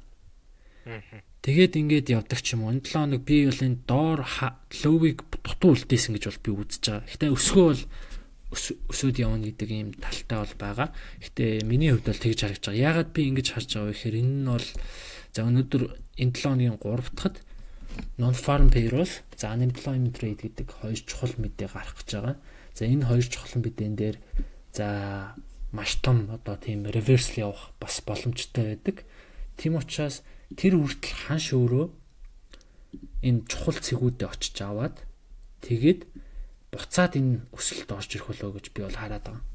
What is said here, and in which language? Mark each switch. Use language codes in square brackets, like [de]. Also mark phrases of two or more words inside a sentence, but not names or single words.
[mn] Тэгээд ингээд явдаг ч юм уу. Энэ 7 хоног би бол энэ доор ловыг дутуу үлдээсэн гэж бол би үзэж байгаа. Гэтэ өсгөө бол өсөөд явна гэдэг ийм талтай бол байгаа. Гэтэ миний хувьд бол тэгж харагдаж байгаа. Яагаад би ингэж харж байгаа вэ гэхээр энэ нь бол за өнөөдөр энэ 7 хоногийн 3 дахьад [en] non farm payrolls [mn] за [en] unemployment rate [mn] гэдэг хоёр чухал мэдээ гарах гэж байгаа. За энэ хоёр чухал мэдэн дээр за маш том одоо тийм reversal явах бас боломжтой байдаг. Тийм учраас тэр хүртэл ханш өөрөө энэ чухал цэгүүдэд очиж аваад тэгээд буцаад энэ өсөлт орж ирэх болоо гэж би бол хараад байгаа.